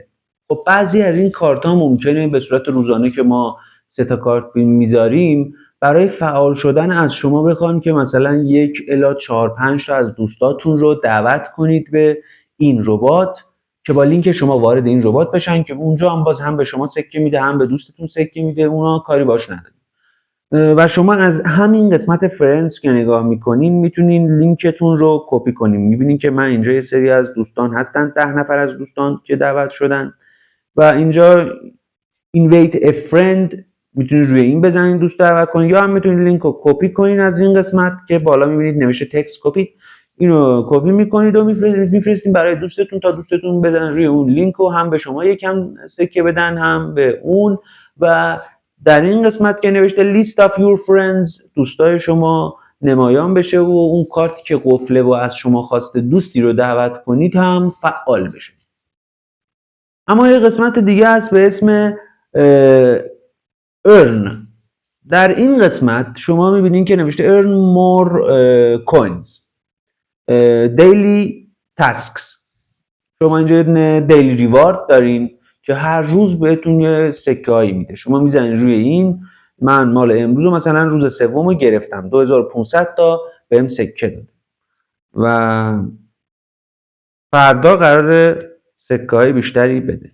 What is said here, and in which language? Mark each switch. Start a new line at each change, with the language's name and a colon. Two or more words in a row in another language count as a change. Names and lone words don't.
Persian: خب بعضی از این کارت ها ممکنه به صورت روزانه که ما 3 تا کارت میذاریم برای فعال شدن از شما بخوان که مثلا 1 الی 4-5 تا از دوستاتون رو دعوت کنید به این ربات که با لینک شما وارد این ربات بشن که اونجا هم باز هم به شما سکه میده هم به دوستتون سکه میده، اونا کاری باش نداره. و شما از همین قسمت فرندز که نگاه میکنین میتونین لینکتون رو کپی کنین. میبینین که من اینجا یه سری از دوستان هستن، 10 نفر از دوستان که دعوت شدن و اینجا
English: invite a friend
Persian: میتونید روی این بزنین دوست دعوت کنین، یا هم میتونید لینک رو کپی کنین از این قسمت که بالا میبینید نوشته
English: text copy,
Persian: اینو کپی میکنید و میفرستین برای دوستتون تا دوستتون بزنن روی اون لینک و هم به شما یکم سکه بدن هم به اون. و در این قسمت که نوشته
English: list of your friends
Persian: دوستای شما نمایان بشه و اون کارتی که قفله و از شما خواسته دوستی رو دعوت کنید هم فعال بشه. اما یه قسمت دیگه هست به اسم earn. در این قسمت شما میبینید که نوشته
English: earn more coins daily tasks.
Persian: شما اینجا
English: daily reward
Persian: دارین که هر روز بهتون یه سکه هایی میده، شما میزنید روی این. من مال امروز مثلا روز سوم رو گرفتم 2500 تا بهم سکه داد و فردا قرار سکه های بیشتری بده.